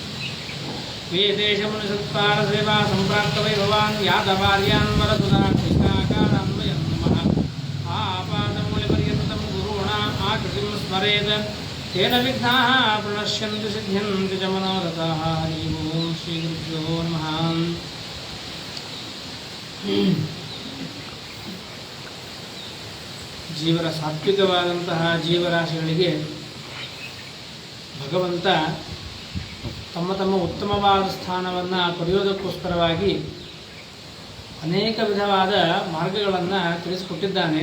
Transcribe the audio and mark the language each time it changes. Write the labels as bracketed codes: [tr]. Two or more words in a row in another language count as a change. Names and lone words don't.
[sa] वेदेशमुनिसत्पारसेवा सम्प्राप्तवैभवान् यादवार्यान् वरसुधाकारान्वयं नमः आपादमूलपर्यन्तं गुरूणाम् आकृतिं स्मरेत् तेन विघ्नाः प्रणश्यन्ति सिद्ध्यन्ति च मनोरथाः हरि ओं ಶ್ರೀ ಗುರುಭ್ಯೋ ನಮಃ. [kn] ಜೀವರ ಸಾತ್ವಿಕವಾದಂತಹ ಜೀವರಾಶಿಗಳಿಗೆ ಭಗವಂತ ತಮ್ಮ ತಮ್ಮ ಉತ್ತಮವಾದ ಸ್ಥಾನವನ್ನು ಪಡೆಯೋದಕ್ಕೋಸ್ಕರವಾಗಿ ಅನೇಕ ವಿಧವಾದ ಮಾರ್ಗಗಳನ್ನು ತಿಳಿಸಿಕೊಟ್ಟಿದ್ದಾನೆ.